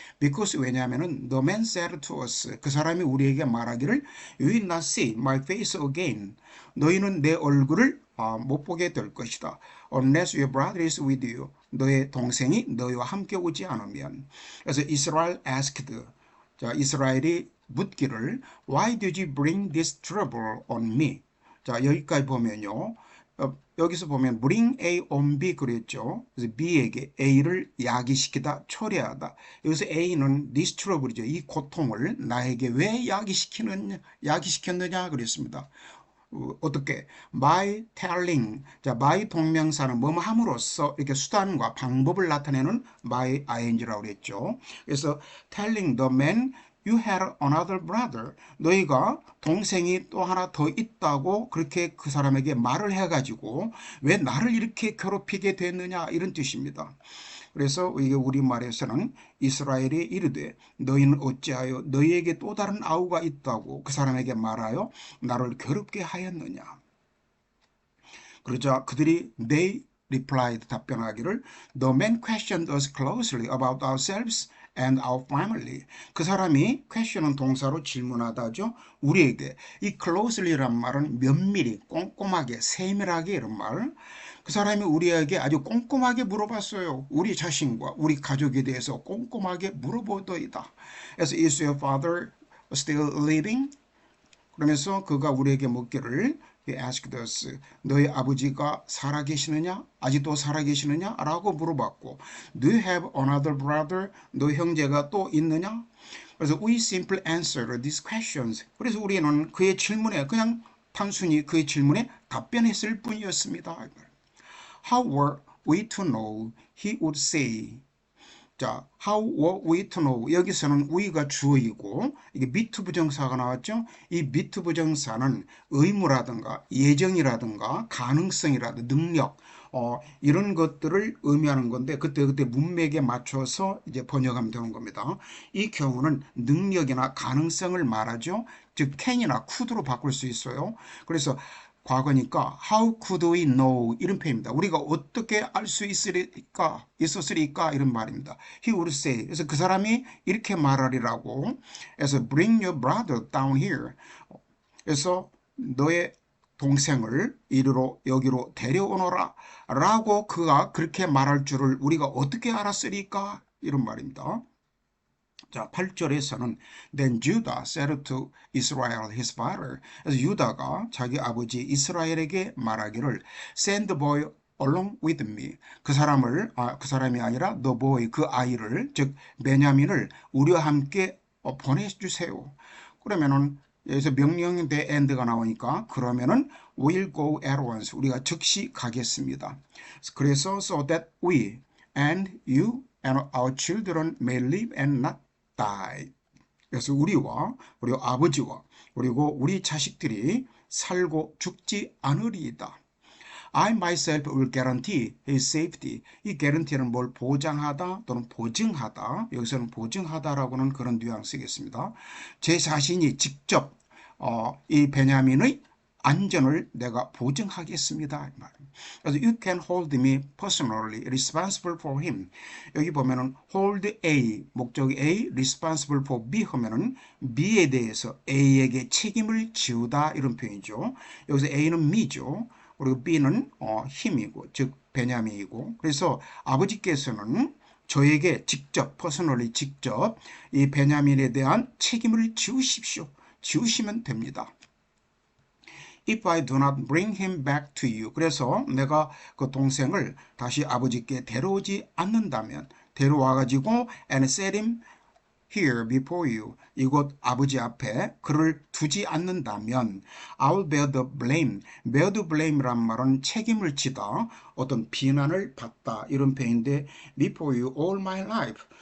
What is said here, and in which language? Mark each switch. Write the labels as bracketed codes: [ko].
[en] Because [ko] 왜냐하면 [en] the man said to us, [ko] 그 사람이 우리에게 말하기를 [en] You will not see my face again, [ko] 너희는 내 얼굴을 못 보게 될 것이다. [en] Unless your brother is with you, [ko] 너의 동생이 너희와 함께 오지 않으면. 그래서 [en] 이스라엘 asked, [ko] 자, 이스라엘이 묻기를 [en] Why did you bring this trouble on me? [ko] 자, 여기까지 보면요. 여기서 보면 [en] bring A on B [ko] 그랬죠. 그래서 B에게 A를 야기시키다, 초래하다. 여기서 A는 [en] this trouble [ko] 이죠. 이 고통을 나에게 왜 야기시켰느냐 그랬습니다. 어떻게? [en] by telling. [ko] 자, by 동명사는 뭐뭐 함으로써 이렇게 수단과 방법을 나타내는 by ing라고 그랬죠. 그래서 [en] telling the man you had another brother. [ko] 너희가 동생이 또 하나 더 있다고 그렇게 그 사람에게 말을 해가지고 왜 나를 이렇게 괴롭히게 됐느냐, 이런 뜻입니다. 그래서 이게 우리말에서는 이스라엘이 이르되 너희는 어찌하여 너희에게 또 다른 아우가 있다고 그 사람에게 말하여 나를 괴롭게 하였느냐. 그러자 그들이 [en] they replied [ko] 답변하기를 [en] the man questioned us closely about ourselves and our family. [ko] 그 사람이 question은 동사로 질문하다죠. 우리에게 이 closely란 말은 면밀히, 꼼꼼하게, 세밀하게 이런 말. 그 사람이 우리에게 아주 꼼꼼하게 물어봤어요. 우리 자신과 우리 가족에 대해서 꼼꼼하게 물어보더이다. 그래서 [en] is your father still living? [ko] 그러면서 그가 우리에게 묻기를 [en] He asked us, [ko] 너희 아버지가 살아계시느냐? 아직도 살아계시느냐? 라고 물어봤고 [en] Do you have another brother? [ko] 너희 형제가 또 있느냐? 그래서 [en] we simply answered these questions. [ko] 그래서 우리는 그의 질문에 그냥 단순히 그의 질문에 답변했을 뿐이었습니다. [en] How were we to know? He would say. [ko] 자, [en] how were we to know? [ko] 여기서는 we가 주어이고 이게 be to 부정사가 나왔죠. 이 be to 부정사는 의무라든가 예정이라든가 가능성이라든가 능력 이런 것들을 의미하는 건데 그때 문맥에 맞춰서 이제 번역하면 되는 겁니다. 이 경우는 능력이나 가능성을 말하죠. 즉 can이나 could로 바꿀 수 있어요. 그래서 과거니까 [en] how could we know [ko] 이런 표현입니다. 우리가 어떻게 알 수 있었으리까 이런 말입니다. [en] He would say. [ko] 그래서 그 사람이 이렇게 말하리라고. 그래서 [en] bring your brother down here. [ko] 그래서 너의 동생을 이리로 여기로 데려오너라 라고 그가 그렇게 말할 줄을 우리가 어떻게 알았으리까 이런 말입니다. 자, 8절에서는 [en] Then Judah said to Israel his father. [ko] 그래서 유다가 자기 아버지 이스라엘에게 말하기를 [en] Send the boy along with me. [ko] 그 사람이 아니라 [en] the boy, [ko] 그 아이를, 즉 베냐민을 우리와 함께 보내주세요. 그러면은 여기서 명령 대 and가 나오니까 그러면은 [en] we'll go at once. [ko] 우리가 즉시 가겠습니다. 그래서 [en] so that we and you and our children may live and not die. [ko] 그래서 우리와 우리 아버지와 그리고 우리 자식들이 살고 죽지 않으리이다. [en] I myself will guarantee his safety. [ko] 이 guarantee는 뭘 보장하다 또는 보증하다. 여기서는 보증하다라고는 그런 뉘앙스겠습니다. 제 자신이 직접 이 베냐민의 안전을 내가 보증하겠습니다. 그래서 [en] you can hold me personally responsible for him. [ko] 여기 보면은 hold A, 목적 A, responsible for B 하면은 B에 대해서 A에게 책임을 지우다 이런 표현이죠. 여기서 A는 me죠. 그리고 B는 힘이고 즉 베냐민이고 그래서 아버지께서는 저에게 직접 personally 직접 이 베냐민에 대한 책임을 지우십시오. 지우시면 됩니다. [en] If I do not bring him back to you. [ko] 그래서 내가 그 동생을 다시 아버지께 데려오지 않는다면 데려와가지고 [en] and set him here before you. [ko] 이곳 아버지 앞에 그를 두지 않는다면 [en] I'll bear the blame. [ko] bear the blame란 말은 책임을 지다 어떤 비난을 받다 이런 표현인데 [en] before you all my life.